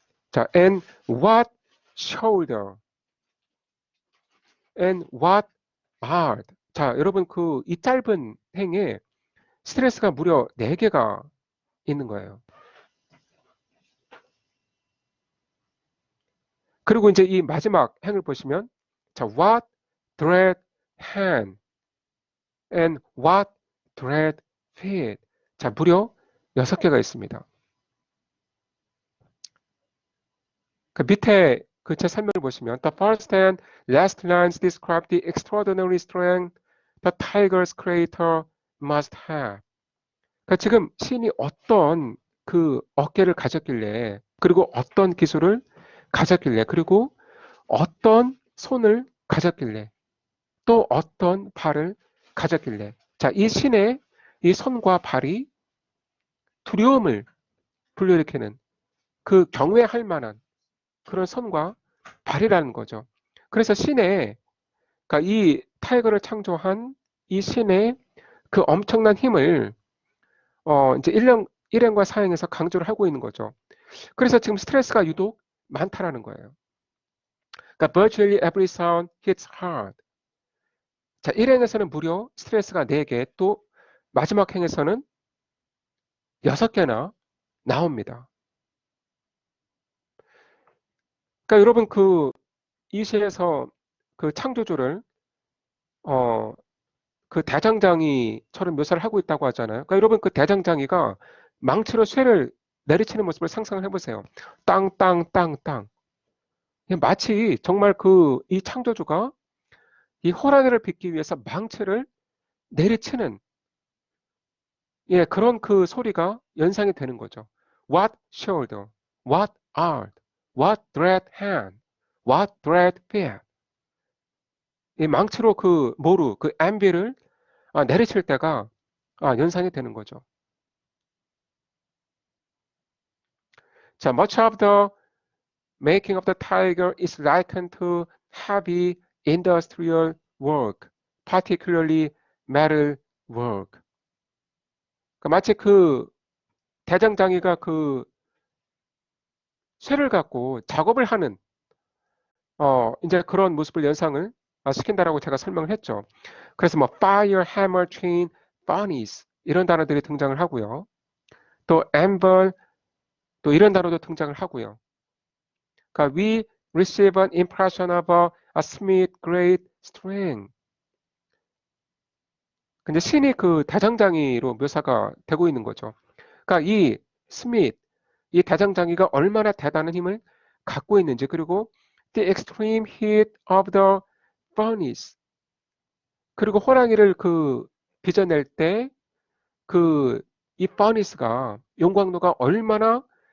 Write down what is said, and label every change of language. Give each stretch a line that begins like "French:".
English: 자, and what shoulder and what art.
Korean: 자, 여러분 그 이 짧은 행에 스트레스가 무려 4개가 있는 거예요. 그리고 이제 이 마지막 행을 보시면 자,
English: what dread hand and what dread feet.
Korean: 자, 무려 6개가 있습니다. 그 밑에 그 제 설명을 보시면
English: the first and last lines describe the extraordinary strength the tiger's creator must have.
Korean: 그러니까 지금 신이 어떤 그 어깨를 가졌길래 그리고 어떤 기술을 가졌길래 그리고 어떤 손을 가졌길래 또 어떤 발을 가졌길래 자, 이 신의 이 손과 발이 두려움을 불러일으키는 그 경외할 만한 그런 손과 발이라는 거죠. 그래서 신의 그러니까 이 타이거를 창조한 이 신의 그 엄청난 힘을 이제 1행과 4행에서 강조를 하고 있는 거죠. 그래서 지금 스트레스가 유독 많다라는 거예요.
English: 그러니까 virtually every sound hits hard.
Korean: 자, 1행에서는 무려 스트레스가 4개, 또 마지막 행에서는 6개나 나옵니다. 그러니까 여러분 이 시에서 그 창조주를 그 대장장이처럼 묘사를 하고 있다고 하잖아요. 그러니까 여러분 그 대장장이가 망치로 쇠를 내리치는 모습을 상상을 해보세요. 땅, 땅, 땅, 땅. 마치 정말 이 창조주가 이 호랑이를 빗기 위해서 망치를 내리치는 예, 그런 그 소리가 연상이 되는 거죠.
English: What shoulder, what art, what dread hand, what dread fear.
Korean: 이 망치로 그 모루, 그 앰비를 내리칠 때가 연상이 되는 거죠.
English: 자, much of the making of the tiger is likened to heavy industrial work, particularly metal work.
Korean: 그러니까 마치 그 대장장이가 그 쇠를 갖고 작업을 하는 이제 그런 모습을 연상을 시킨다라고 제가 설명을 했죠. 그래서 뭐 fire, hammer, chain, furnace 이런 단어들이 등장을 하고요. 또 anvil 또 이런 단어도 등장을 하고요.
English: 그러니까 we receive an impression of a smith great strength.
Korean: 근데 신이 그 대장장이로 묘사가 되고 있는 거죠. 그러니까 이 스미트, 이 대장장이가 얼마나 대단한 힘을 갖고 있는지 그리고
English: the extreme heat of the furnace
Korean: 그리고 호랑이를 그 빚어낼 때 그 이 furnace가 용광로가 얼마나